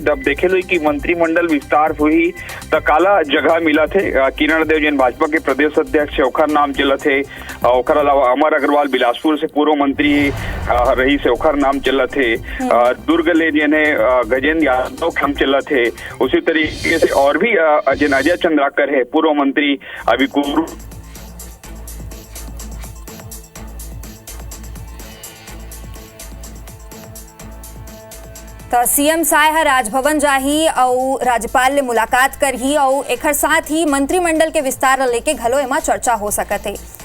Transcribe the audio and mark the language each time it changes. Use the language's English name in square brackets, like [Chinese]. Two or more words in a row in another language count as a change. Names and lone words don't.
[Chhattisgarhi] जब देखे लो कि मंत्रिमंडल विस्तार हुई तो काला जगह मिला थे किरण देव जिन भाजपा के प्रदेश अध्यक्ष ओखर नाम चला थे। ओखर अलावा अमर अग्रवाल बिलासपुर से पूर्व मंत्री रही से ओखर नाम चला थे। दुर्ग ले जिन्हें गजेंद्र यादव नाम चला थे। उसी तरीके से और भी जिन अजय चंद्राकर है पूर्व मंत्री अभी कुरु तो सीएम साय ह राजभवन जाही और राज्यपाल ले मुलाकात करही और एकर साथ ही मंत्रिमंडल के विस्तार लेके घलो एमा चर्चा हो सकत है।